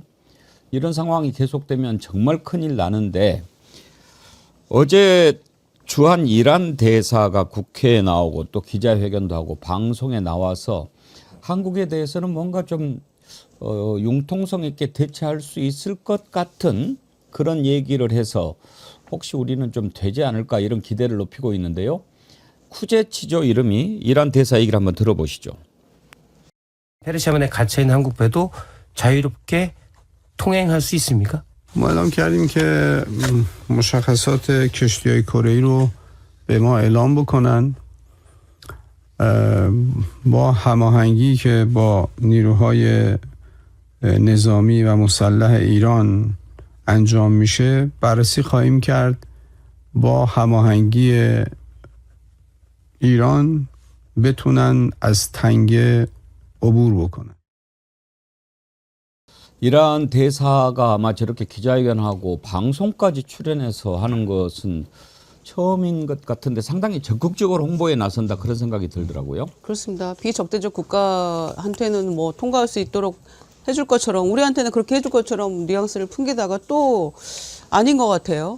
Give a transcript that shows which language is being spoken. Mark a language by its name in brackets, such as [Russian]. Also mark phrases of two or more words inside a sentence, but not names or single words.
[Korean] 이런 상황이 계속되면 정말 큰일 나는데 어제 주한 이란 대사가 국회에 나오고 또 기자회견도 하고 방송에 나와서 한국에 대해서는 뭔가 좀 융통성 있게 대처할 수 있을 것 같은 그런 얘기를 해서 혹시 우리는 좀 되지 않을까 이런 기대를 높이고 있는데요. 쿠제치죠 이름이. 이란 대사 얘기를 한번 들어보시죠. 페르시아만에 갇혀있는 한국 배도 자유롭게 통행할 수 있습니까? [Persian] ما اعلام کردیم که مشخصات کشتی‌های کره‌ای رو به ما اعلام بکنن با هماهنگی که با نیروهای نظامی و مسلح ایران انجام میشه بررسی خواهیم کرد با هماهنگی ایران بتونن از تنگه عبور بکنن. [Korean] 이란 대사가 아마 저렇게 기자회견하고 방송까지 출연해서 하는 것은 처음인 것 같은데 상당히 적극적으로 홍보에 나선다 그런 생각이 들더라고요. 그렇습니다. 비적대적 국가한테는 뭐 통과할 수 있도록 해줄 것처럼 우리한테는 그렇게 해줄 것처럼 뉘앙스를 풍기다가 또 아닌 것 같아요.